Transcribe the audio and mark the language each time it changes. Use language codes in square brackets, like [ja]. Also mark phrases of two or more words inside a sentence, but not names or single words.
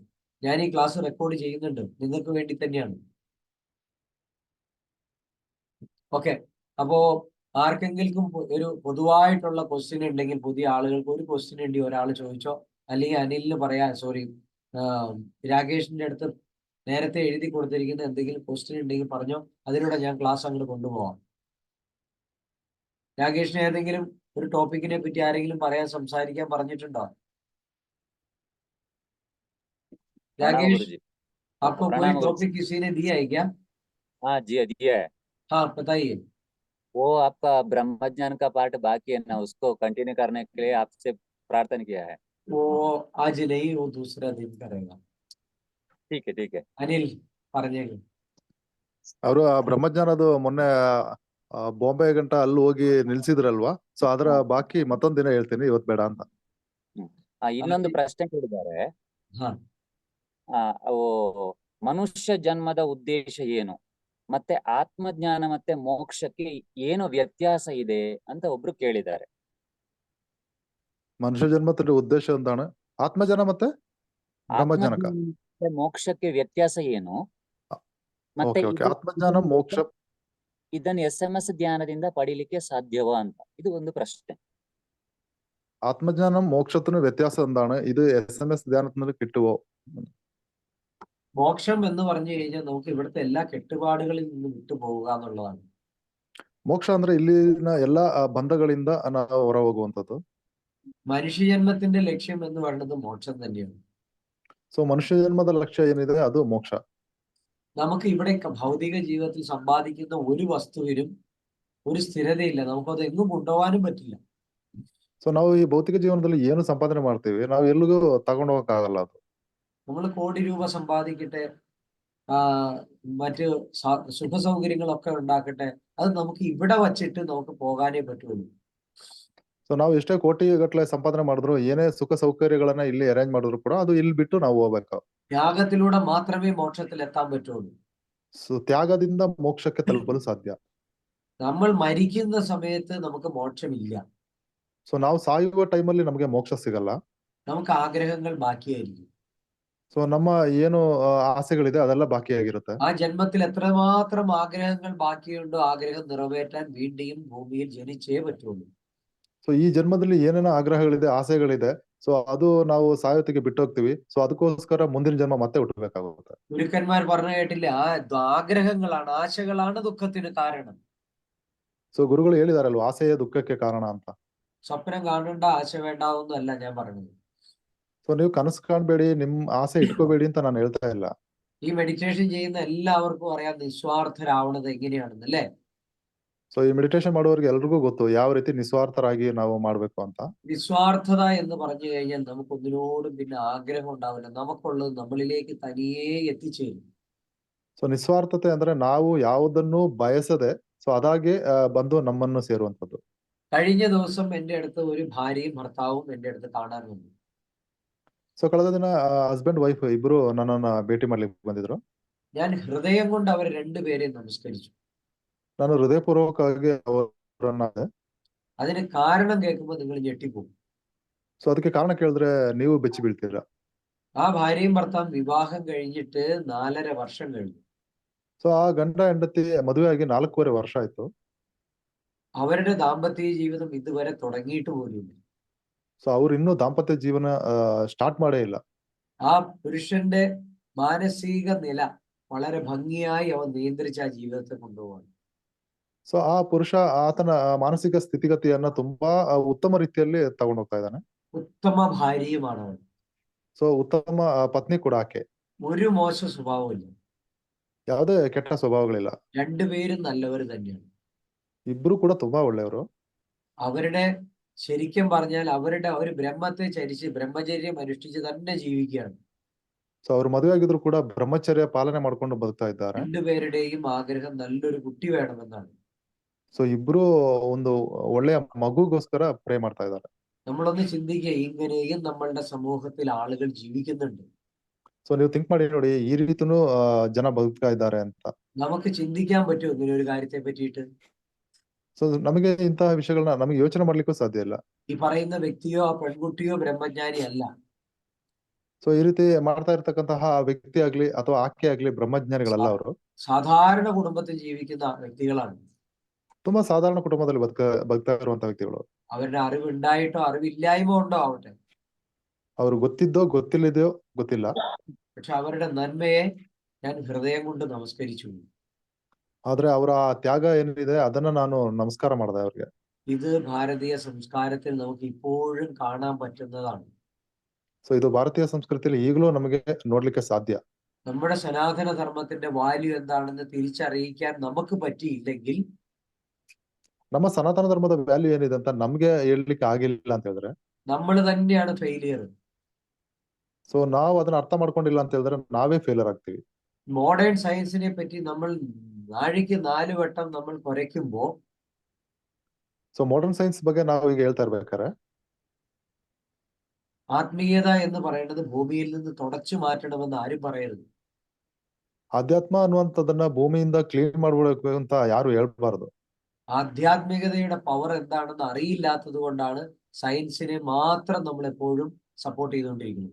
[ml] ഞാൻ ഈ ക്ലാസ് റെക്കോർഡ് ചെയ്യുന്നുണ്ട്, നിങ്ങൾക്ക് വേണ്ടി തന്നെയാണ്. ഓക്കെ, അപ്പോ ആർക്കെങ്കിലും ഒരു പൊതുവായിട്ടുള്ള ക്വസ്റ്റ്യൻ ഉണ്ടെങ്കിൽ, പുതിയ ആളുകൾക്ക് ഒരു ക്വസ്റ്റ്യൻ ഉണ്ടെങ്കിൽ ഒരാൾ ചോദിച്ചോ, അല്ലെങ്കിൽ അനിലിന് പറയാ, സോറി രാകേഷിന്റെ അടുത്ത് നേരത്തെ എഴുതി കൊടുത്തിരിക്കുന്ന എന്തെങ്കിലും ക്വസ്റ്റ്യൻ ഉണ്ടെങ്കിൽ പറഞ്ഞോ, അതിലൂടെ ഞാൻ ക്ലാസ് അങ്ങോട്ട് കൊണ്ടുപോവാം. രാകേഷിന് ഏതെങ്കിലും ഒരു ടോപ്പിക്കിനെ പറ്റി ആരെങ്കിലും സംസാരിക്കാൻ പറഞ്ഞിട്ടുണ്ടോ? [hi] राकेश, आपको कोई टॉपिक किसी ने दिया है क्या? हाँ जी, दिया है। हाँ बताइए। वो आपका ब्रह्मज्ञान का पार्ट बाकी है ना, उसको कंटिन्यू करने के लिए आपसे प्रार्थना किया है। वो आज नहीं, वो दूसरा दिन करेगा। ठीक है ठीक है। [ml] अनिल പറഞ്ഞേക്ക്. [kn] ಅವರು ಬ್ರಹ್ಮಜ್ಞಾನದು ಮೊನ್ನೆ ಬಾಂಬೆ ಗಂಟ ಅಲ್ಲಿ ಹೋಗಿ ನಿಲ್ಸಿದ್ರಲ್ವಾ, ಸೊ ಅದರ ಬಾಕಿ ಮತ್ತೊಂದ್ ದಿನ ಹೇಳ್ತೀನಿ, ಇವತ್ ಬೇಡ ಅಂತ. ಇನ್ನೊಂದು ಪ್ರಶ್ನೆ ಕೇಳಿದ್ದಾರೆ. ಅವು ಮನುಷ್ಯ ಜನ್ಮದ ಉದ್ದೇಶ ಏನು, ಮತ್ತೆ ಆತ್ಮಜ್ಞಾನ ಮತ್ತೆ ಮೋಕ್ಷಕ್ಕೆ ಏನು ವ್ಯತ್ಯಾಸ ಇದೆ ಅಂತ ಒಬ್ರು ಕೇಳಿದ್ದಾರೆ. ಮನುಷ್ಯ ಜನ್ಮದ ಉದ್ದೇಶ എന്താണ്? ಆತ್ಮಜ್ಞಾನ ಮತ್ತೆ ಬ್ರಹ್ಮಜ್ಞಾನಕ ಮೋಕ್ಷಕ್ಕೆ ವ್ಯತ್ಯಾಸ ಏನು, ಮತ್ತೆ ಆತ್ಮಜ್ಞಾನ ಮೋಕ್ಷ ಇದನ್ನು SMS ಧ್ಯಾನದಿಂದ ಪಡೀಲಿಕ್ಕೆ ಸಾಧ್ಯವಾ ಅಂತ, ಇದು ಒಂದು ಪ್ರಶ್ನೆ. [ml] ആത്മജ്ഞാനം മോക്ഷത്തിന് വ്യത്യാസം എന്താണ്? ഇത് SMS ധ്യാനത്തിന് കിട്ടുവോ? മോക്ഷം എന്ന് പറഞ്ഞു കഴിഞ്ഞാൽ നമുക്ക് ഇവിടുത്തെ എല്ലാ കെട്ടുപാടുകളിൽ നിന്ന് വിട്ടുപോകുക എന്നുള്ളതാണ്. [kn] ಮೋಕ್ಷ ಅಂದ್ರೆ ಇಲ್ಲಿನ ಎಲ್ಲಾ ಬಂಧಗಳಿಂದ ನಾವು ಹೊರ ಹೋಗುವಂತದ್ದು. [ml] മനുഷ്യജന്മത്തിന്റെ ലക്ഷ്യം എന്ന് പറയുന്നത് മോക്ഷം തന്നെയാണ്. [kn] ಸೊ ಮನುಷ್ಯಜನ್ಮದ ಲಕ್ಷ್ಯ ಏನಿದೆ ಅದು ಮೋಕ್ಷ. [ml] നമുക്ക് ഇവിടെ ഭൗതിക ജീവിതത്തിൽ സമ്പാദിക്കുന്ന ഒരു വസ്തുവിനും ഒരു സ്ഥിരതയില്ല, നമുക്കത് എങ്ങും കൊണ്ടുപോകാനും പറ്റില്ല. [kn] ಸೊ ನಾವು ಈ ಭೌತಿಕ ಜೀವನದಲ್ಲಿ ಏನು ಸಂಪಾದನೆ ಮಾಡ್ತೀವಿ, ನಾವು ಎಲ್ಲಿಗೂ ತಗೊಂಡು ಹೋಗಕ್ಕಾಗಲ್ಲ. ಅದು [ml] നമ്മൾ കോടി രൂപ സമ്പാദിക്കട്ടെ, മറ്റ് സുഖ സൗകര്യങ്ങളൊക്കെ ഉണ്ടാക്കട്ടെ, അത് നമുക്ക് ഇവിടെ വച്ചിട്ട് നമുക്ക് പോകാനേ പറ്റുള്ളൂ. [kn] ಸೊ ನಾವು ಎಷ್ಟೇ ಕೋಟಿ ಗಟ್ಟಲೆ ಸಂಪಾದನೆ ಮಾಡಿದ್ರು, ಏನೇ ಸುಖ ಸೌಕರ್ಯಗಳನ್ನ ಇಲ್ಲಿ ಅರೇಂಜ್ ಮಾಡಿದ್ರು ಕೂಡ ಅದು ಇಲ್ಲಿ ಬಿಟ್ಟು ನಾವು ಹೋಗ್ಬೇಕು. [ml] ത്യാഗത്തിലൂടെ മാത്രമേ മോക്ഷത്തിൽ എത്താൻ പറ്റുള്ളൂ. [kn] ಸೊ ತ್ಯಾಗದಿಂದ ಮೋಕ್ಷಕ್ಕೆ ತಲುಪಲು ಸಾಧ್ಯ. [ml] നമ്മൾ മരിക്കുന്ന സമയത്ത് നമുക്ക് മോക്ഷമില്ല. [kn] ಸೊ ನಾವು ಸಾಯುವ ಟೈಮಲ್ಲಿ ನಮಗೆ ಮೋಕ್ಷ ಸಿಗಲ್ಲ. [ml] നമുക്ക് ആഗ്രഹങ്ങൾ ബാക്കിയായിരിക്കും. [kn] ಸೊ ನಮ್ಮ ಏನು ಆಸೆಗಳಿದೆ ಅದೆಲ್ಲ ಬಾಕಿಯಾಗಿರುತ್ತೆ. [ml] ആ ജന്മത്തിൽ എത്രമാത്രം ആഗ്രഹങ്ങൾ ബാക്കിയുണ്ടോ, ആഗ്രഹം നിറവേറ്റാൻ വീണ്ടും ഭൂമിയിൽ ജനിച്ചേ പറ്റുള്ളൂ. [kn] ಸೊ ಈ ಜನ್ಮದಲ್ಲಿ ಏನೇನೋ ಆಗ್ರಹಗಳಿದೆ, ಆಸೆಗಳಿದೆ, ಸೊ ಅದು ನಾವು ಸಾಯೋತಿಗೆ ಬಿಟ್ಟು ಹೋಗ್ತೀವಿ. ಸೊ ಅದಕ್ಕೋಸ್ಕರ ಮುಂದಿನ ಜನ್ಮ ಮತ್ತೆ ಹುಟ್ಟಬೇಕಾಗುತ್ತೆ. [ml] ഗുരുക്കന്മാർ പറഞ്ഞു കേട്ടില്ലേ, ആ ആഗ്രഹങ്ങളാണ്, ആശകളാണ് ദുഃഖത്തിന് കാരണം. [kn] ಸೊ ಗುರುಗಳು ಹೇಳಿದಾರಲ್ವ, ಆಸೆಯೇ ದುಃಖಕ್ಕೆ ಕಾರಣ ಅಂತ. [ml] സ്വപ്നം കാണണ്ട, ആശ വേണ്ട ഒന്നല്ല ഞാൻ പറഞ്ഞത്. [kn] ಸೊ ನೀವು ಕನಸು ಕಾಣಬೇಡಿ, ನಿಮ್ ಆಸೆ ಇಟ್ಕೋಬೇಡಿ ಅಂತ ನಾನು ಹೇಳ್ತಾ ಇಲ್ಲ. [ml] ഈ മെഡിറ്റേഷൻ ചെയ്യുന്ന എല്ലാവർക്കും അറിയാം നിസ്വാർത്ഥരാവണത് എങ്ങനെയാണെന്ന്, അല്ലേ? [kn] ಸೊ ಈ ಮೆಡಿಟೇಷನ್ ಮಾಡುವವರಿಗೆ ಎಲ್ರಿಗೂ ಗೊತ್ತು ಯಾವ ರೀತಿ ನಿಸ್ವಾರ್ಥರಾಗಿ ನಾವು ಮಾಡ್ಬೇಕು ಅಂತ. [ml] നിസ്വാർത്ഥത എന്ന് പറഞ്ഞു കഴിഞ്ഞാൽ നമുക്കൊന്നിനോടും പിന്നെ ആഗ്രഹം ഉണ്ടാവില്ല. നമുക്കുള്ളത് നമ്മളിലേക്ക് തനിയേ എത്തിച്ചേരും. [kn] ಸೊ ನಿಸ್ವಾರ್ಥತೆ ಅಂದ್ರೆ ನಾವು ಯಾವುದನ್ನು ಬಯಸದೆ ಸೊ ಅದಾಗೆ ಬಂದು ನಮ್ಮನ್ನು ಸೇರುವಂತದ್ದು. [ml] കഴിഞ്ഞ ദിവസം എൻ്റെ അടുത്ത് ഒരു ഭാര്യയും ഭർത്താവും എൻ്റെ അടുത്ത് കാണാൻ വന്നു. [kn] ಸೊ ಕಳೆದ ದಿನ [en] husband wife [kn] ಇಬ್ರು ನನ್ನನ್ನ ಭೇಟಿ ಮಾಡ್ಲಿಕ್ಕೆ ಬಂದಿದ್ರು. [ml] ഞാൻ ഹൃദയം കൊണ്ട് അവർ രണ്ടുപേരെയും നമസ്കരിച്ചു. [kn] ನಾನು ಹೃದಯಪೂರ್ವಕವಾಗಿ ಅವರನ್ನ [ml] അതിന് കാരണം കേൾക്കുമ്പോൾ നിങ്ങൾ ഞെട്ടിപ്പോകും. [kn] ಸೊ ಅದಕ್ಕೆ ಕಾರಣ ಕೇಳಿದ್ರೆ ನೀವು ಬೆಚ್ಚಿ ಬೀಳ್ತೀರಾ. [ml] ആ ഭാര്യയും ഭർത്താവും വിവാഹം കഴിഞ്ഞിട്ട് 4.5 വർഷം കഴിഞ്ഞു. [kn] ಸೊ ಆ ಗಂಡ ಹೆಂಡತಿ ಮದುವೆಯಾಗಿ 4.5 ವರ್ಷ ಆಯ್ತು. [ml] അവരുടെ ദാമ്പത്യ ജീവിതം ഇതുവരെ തുടങ്ങിയിട്ട് പോലുമില്ല. [kn] ಸೊ ಅವ್ರು ಇನ್ನೂ ದಾಂಪತ್ಯ ಜೀವನ ಸ್ಟಾರ್ಟ್ ಮಾಡೇ ಇಲ್ಲ. [ml] ആ പുരുഷന്റെ മാനസിക നില വളരെ ഭംഗിയായി അവൻ നിയന്ത്രിച്ച് ആ ജീവിതത്തെ കൊണ്ടുപോകാൻ. [kn] ಸೊ ಆ ಪುರುಷ ಆತನ ಮಾನಸಿಕ ಸ್ಥಿತಿಗತಿಯನ್ನ ತುಂಬಾ ಉತ್ತಮ ರೀತಿಯಲ್ಲಿ ತಗೊಂಡು ಹೋಗ್ತಾ ಇದ್ದಾನೆ. [ml] ഉത്തമ ഭാര്യയുമാണ് അവൻ. [kn] ಸೊ ಉತ್ತಮ ಪತ್ನಿ ಕೂಡ ಆಕೆ. [ml] ഒരു മോശ സ്വഭാവമില്ല. [kn] ಯಾವುದೇ ಕೆಟ್ಟ ಸ್ವಭಾವಗಳಿಲ್ಲ. [ml] രണ്ടുപേരും നല്ലവർ തന്നെയാണ്. [kn] ಇಬ್ರು ಕೂಡ ತುಂಬಾ ಒಳ್ಳೆಯವರು. [ml] അവരുടെ ശരിക്കും പറഞ്ഞാൽ അവരുടെ ഒരു ബ്രഹ്മത്തെ ചരിച്ച് ബ്രഹ്മചര്യം അനുഷ്ഠിച്ച് തന്നെ ജീവിക്കുകയാണ്. [kn] ಸೊ ಅವ್ರು ಮದುವೆ ಆಗಿದ್ರು ಕೂಡ ಬ್ರಹ್ಮಚರ್ಯ ಪಾಲನೆ ಮಾಡ್ಕೊಂಡು ಬದುಕ್ತಾ ಇದ್ದಾರೆ. [ml] രണ്ടുപേരുടെയും ആഗ്രഹം നല്ലൊരു കുട്ടി വേണമെന്നാണ്. [kn] ಸೊ ಇಬ್ರು ಒಂದು ಒಳ್ಳೆಯ ಮಗುಗೋಸ್ಕರ ಪ್ರೇ ಮಾಡ್ತಾ ಇದ್ದಾರೆ. [ml] നമ്മളൊന്ന് ചിന്തിക്കുക, ഇങ്ങനെയും നമ്മളുടെ സമൂഹത്തിൽ ആളുകൾ ജീവിക്കുന്നുണ്ട്. [kn] ಸೊ ನೀವು ಥಿಂಕ್ ಮಾಡಿ ನೋಡಿ, ಈ ರೀತಿನೂ ಜನ ಬದುಕ್ತಾ ಇದ್ದಾರೆ ಅಂತ. [ml] നമുക്ക് ചിന്തിക്കാൻ പറ്റുമോ ഇങ്ങനെ ഒരു കാര്യത്തെ പറ്റിയിട്ട്? [kn] ಸೊ ನಮಗೆ ಇಂತಹ ವಿಷಯಗಳನ್ನ ನಮಗೆ ಯೋಚನೆ ಮಾಡ್ಲಿಕ್ಕೂ ಸಾಧ್ಯ ಇಲ್ಲ. [ml] ഈ പറയുന്ന വ്യക്തിയോ ആ പെൺകുട്ടിയോ ബ്രഹ്മജ്ഞാനി അല്ല. [kn] ಸೊ ಈ ರೀತಿ ಮಾಡ್ತಾ ಇರ್ತಕ್ಕಂತಹ ವ್ಯಕ್ತಿ ಆಗ್ಲಿ ಅಥವಾ ಆಕೆ ಆಗ್ಲಿ ಬ್ರಹ್ಮಜ್ಞಾನಿಗಳಲ್ಲ ಅವರು. [ml] സാധാരണ കുടുംബത്തിൽ ജീവിക്കുന്ന വ്യക്തികളാണ്. [kn] ತುಂಬಾ ಸಾಧಾರಣ ಕುಟುಂಬದಲ್ಲಿ ಬದುಕ್ತಾ ಇರುವಂತ ವ್ಯಕ್ತಿಗಳು. [ml] അവരുടെ അറിവുണ്ടായിട്ടോ അറിവില്ലായ്മ ഉണ്ടോ ആവട്ടെ, [kn] ಅವ್ರು ಗೊತ್ತಿದ್ದೋ ಗೊತ್ತಿಲ್ಲದೋ ಗೊತ್ತಿಲ್ಲ, [ml] പക്ഷെ അവരുടെ നന്മയെ ഞാൻ ഹൃദയം കൊണ്ട് നമസ്കരിച്ചു. [kn] ಆದ್ರೆ ಅವರ ತ್ಯಾಗ ಏನಿದೆ ಅದನ್ನ ನಾನು ನಮಸ್ಕಾರ ಮಾಡಿದೆ ಅವ್ರಿಗೆ. [ml] ഇത് ഭാരതീയ സംസ്കാരത്തിൽ നമുക്ക് ഇപ്പോഴും കാണാൻ പറ്റുന്നതാണ്. [kn] ಸೊ ಇದು ಭಾರತೀಯ ಸಂಸ್ಕೃತಿಯಲ್ಲಿ ಈಗಲೂ ನಮಗೆ ನೋಡ್ಲಿಕ್ಕೆ ಸಾಧ್ಯ. [ml] നമ്മുടെ സനാതന ധർമ്മത്തിന്റെ വാല്യൂ എന്താണെന്ന് തിരിച്ചറിയിക്കാൻ നമുക്ക് പറ്റിയില്ലെങ്കിൽ, [kn] ನಮ್ಮ ಸನಾತನ ಧರ್ಮದ ವ್ಯಾಲ್ಯೂ ಏನಿದೆ ಅಂತ ನಮ್ಗೆ ಹೇಳ್ಲಿಕ್ಕೆ ಆಗಿಲ್ಲ ಅಂತ ಹೇಳಿದ್ರೆ, [ml] നമ്മൾ തന്നെയാണ് ഫെയിലിയർ. [kn] ಸೊ ನಾವು ಅದನ್ನ ಅರ್ಥ ಮಾಡ್ಕೊಂಡಿಲ್ಲ ಅಂತ ಹೇಳಿದ್ರೆ ನಾವೇ ಫೇಲರ್ ಆಗ್ತೀವಿ. [en] modern science [ml] പറ്റി നമ്മൾ നാഴിക്ക് 4 വട്ടം നമ്മൾ കുരയ്ക്കുമ്പോ, [kn] ಸೊ [en] modern science [kn] ಬಗ್ಗೆ ನಾವು ಈಗ ಹೇಳ್ತಾ ಇರ್ಬೇಕಾರೆ, [ml] ആത്മീയത എന്ന് പറയുന്നത് ഭൂമിയിൽ നിന്ന് തുടച്ചു മാറ്റണമെന്ന് ആരും പറയരുത്. [kn] ಅಧ್ಯಾತ್ಮ ಅನ್ನುವಂಥದ್ದನ್ನ ಭೂಮಿಯಿಂದ ಕ್ಲೀನ್ ಮಾಡ್ಬಿಡ್ಬೇಕು ಅಂತ ಯಾರು ಹೇಳ್ಬಾರ್ದು. [ml] ആധ്യാത്മികതയുടെ പവർ എന്താണെന്ന് അറിയില്ലാത്തത് കൊണ്ടാണ് സയൻസിനെ മാത്രം നമ്മൾ എപ്പോഴും സപ്പോർട്ട് ചെയ്തുകൊണ്ടിരിക്കുന്നത്.